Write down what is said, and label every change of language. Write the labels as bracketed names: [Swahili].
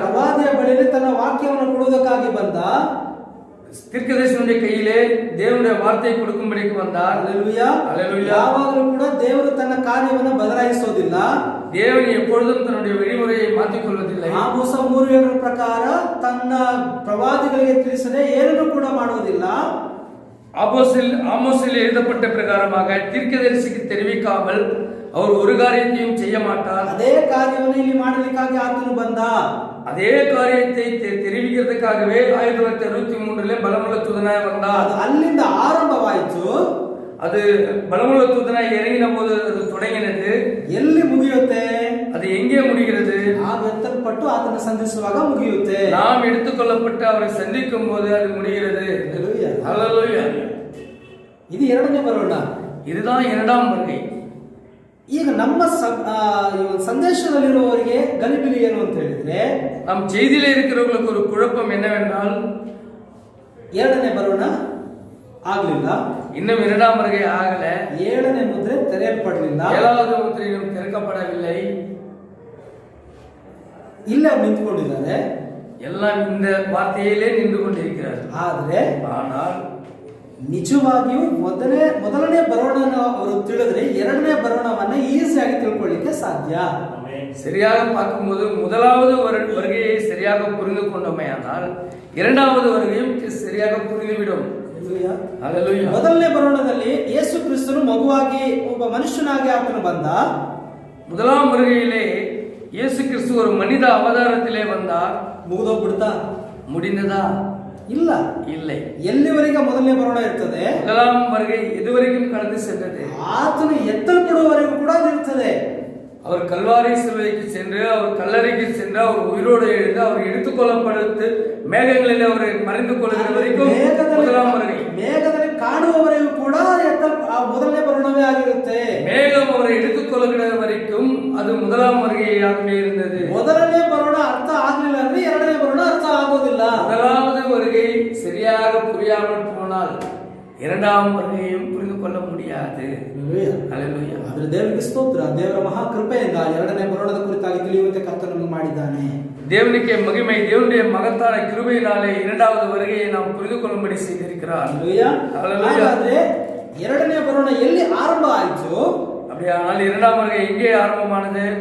[Kannada] ಪ್ರವಾದಿಯ ಬಳಿಯಲ್ಲಿ ತನ್ನ ವಾಕ್ಯವನ್ನು ಕೊಡುವುದಕ್ಕಾಗಿ ಬಂದ, [Tamil] தீர்க்கதரிசியுடைய கையிலே தேவனுடைய வார்த்தையை கொடுக்கும்படிக்கு வந்தார். அல்லேலூயா. [Kannada] ಯಾವಾಗಲೂ ಕೂಡ ದೇವರು ತನ್ನ ಕಾರ್ಯವನ್ನು ಬದಲಾಯಿಸೋದಿಲ್ಲ, [Tamil] தேவன் எப்பொழுதும் தன்னுடைய வழிமுறையை மாற்றிக் கொள்வதில்லை. [Kannada] ಆಮೋಸ 3:7 ಪ್ರಕಾರ ತನ್ನ ಪ್ರವಾದಿಗಳಿಗೆ ತಿಳಿಸದೆ ಏನನ್ನು ಕೂಡ ಮಾಡುವುದಿಲ್ಲ. [Tamil] ஆமோஸில் எழுதப்பட்ட பிரகாரமாக தீர்க்கதரிசிக்கு தெரிவிக்காமல் அவர் ஒரு காரியத்தையும் செய்ய மாட்டார். [Kannada] ಅದೇ ಕಾರ್ಯವನ್ನು ಇಲ್ಲಿ ಮಾಡಲಿಕ್ಕಾಗಿ ಆತನು ಬಂದ. [Tamil] அதே காரியத்தை தெரிவிக்கிறதுக்காகவே 1963 பலமுள்ள தூதனாய் வந்தார். [Kannada] ಅದು ಅಲ್ಲಿಂದ ಆರಂಭವಾಯಿತು. [Tamil] அது பலமுள்ள தூதனாய் இறங்கின போது அது தொடங்கினது. [Kannada] ಎಲ್ಲಿ ಮುಗಿಯುತ್ತೆ, [Tamil] அது எங்கே முடிகிறது, [Kannada] ಎತ್ತಲ್ಪಟ್ಟು ಆತನ ಸಂಧಿಸುವಾಗ ಮುಗಿಯುತ್ತೆ. [Tamil] நாம் எடுத்துக்கொள்ளப்பட்டு அவரை சந்திக்கும் போது அது முடிகிறது. ஹல்லேலூயா. [Kannada] ಇದು 2ನೇ ಬರೋಣ, [Tamil] இதுதான் 2ஆம் வருகை. [Kannada] ಈಗ ನಮ್ಮ ಸಂದೇಶದಲ್ಲಿರುವವರಿಗೆ ಗಲಿಬಿಲಿ ಏನು ಅಂತ ಹೇಳಿದ್ರೆ, [Tamil] நம் செய்தியில இருக்கிறவங்களுக்கு ஒரு குழப்பம் என்னவென்றால், [Kannada] 2ನೇ ಬರೋಣ ಆಗ್ಲಿಲ್ಲ, [Tamil] இன்னும் 2ஆம் வருகை ஆகல, [Kannada] 7ನೇ ಮುದ್ರೆ ತೆರೆಯಲ್ಪಡಲಿಲ್ಲ, [Tamil] 7வது முத்திரையும் திறக்கப்படவில்லை, [Kannada] ಇಲ್ಲೇ ನಿಂತ್ಕೊಂಡಿದ್ದಾರೆ, [Tamil] எல்லாம் இந்த வார்த்தையிலே நின்று கொண்டிருக்கிறார்கள். ஆனால் [Kannada] ನಿಜವಾಗಿಯೂ ಮೊದಲನೇ ಬರೋಣನ ಅವರು ತಿಳಿದ್ರೆ 2ನೇ ಬರೋಣವನ್ನ ಈಸಿಯಾಗಿ ತಿಳ್ಕೊಳ್ಳಿಕ್ಕೆ ಸಾಧ್ಯ. [Tamil] சரியாக பார்க்கும்போது 1வது வருகையை சரியாக புரிந்து கொண்டோமேயானால் 2வது வருகையும் சரியாக புரிந்துவிடும். [Kannada] ಹಲ್ಲೆಲೂಯಾ. ಮೊದಲನೇ ಬರೋಣದಲ್ಲಿ ಯೇಸು ಕ್ರಿಸ್ತನು ಮಗುವಾಗಿ ಒಬ್ಬ ಮನುಷ್ಯನಾಗಿ ಆತನು ಬಂದ. [Tamil] 1ஆம் வருகையிலே இயேசு கிறிஸ்து ஒரு மனித அவதாரத்திலே வந்தார். [Kannada] ಮುಗಿದೋಗ್ಬಿಡ್ತಾ, [Tamil] முடிந்ததா? [Kannada] ಇಲ್ಲ. [Tamil] இல்லை. [Kannada] ಎಲ್ಲಿವರೆಗೆ ಮೊದಲನೇ ಬರೋಣ ಇರ್ತದೆ? [Tamil] முதலாம் வருகை எதுவரைக்கும் கடந்து சென்றது? [Kannada] ಆತನು ಎತ್ತಲ್ಪಡುವವರೆಗೂ ಕೂಡ ಅದು ಇರ್ತದೆ. [Tamil] அவர் கல்வாரி சிலுவைக்கு சென்று, அவர் கல்லறைக்கு சென்று, அவர் உயிரோடு எழுந்து, அவர் எடுத்துக் கொள்ளப்படுத்து மேகங்களில் அவர் மறைந்து கொள்கிற வரைக்கும் முதலாம் வருகை. [Kannada] ಮೇಘದಲ್ಲಿ ಕಾಣುವವರೆಗೂ ಕೂಡ ಮೊದಲನೇ ಬರೋಣವೇ ಆಗಿರುತ್ತೆ. [Tamil] மேகம் அவரை எடுத்துக் கொள்கிற வரைக்கும் அது முதலாம் வருகையாகவே இருந்தது. [Kannada] ಮೊದಲನೇ ಬರೋಣ ಅರ್ಥ ಆಗ್ಲಿಲ್ಲ ಅಂದ್ರೆ ಎರಡನೇ ಬರೋಣ ಅರ್ಥ ಆಗೋದಿಲ್ಲ. [Tamil] முதலாவது வருகை சரியாக புரியாமல் போனால் இரண்டாம் வருகையும் புரிந்து கொள்ள முடியாது. [Kannada] ಹಲ್ಲೆಲೂಯಾ. ಆದ್ರೆ ದೇವರಿಗೆ ಸ್ತೋತ್ರ, ದೇವರ ಮಹಾ ಕೃಪೆಯಿಂದ ಎರಡನೇ ಬರೋಣದ ಕುರಿತಾಗಿ ತಿಳಿಯುವಂತೆ ಕರ್ತನು ಮಾಡಿದ್ದಾನೆ. [Tamil] தேவனுக்கே மகிமை, தேவனுடைய மகத்தான கிருபையினாலே இரண்டாவது வருகையை நாம் புரிந்து கொள்ளும்படி செய்திருக்கிறார். [Kannada] ಹಾಗಾದ್ರೆ ಎರಡನೇ ಬರೋಣ ಎಲ್ಲಿ ಆರಂಭ ಆಯಿತು? [Tamil] அப்படியானால் இரண்டாம் வருகை எங்கே ஆரம்பமானது?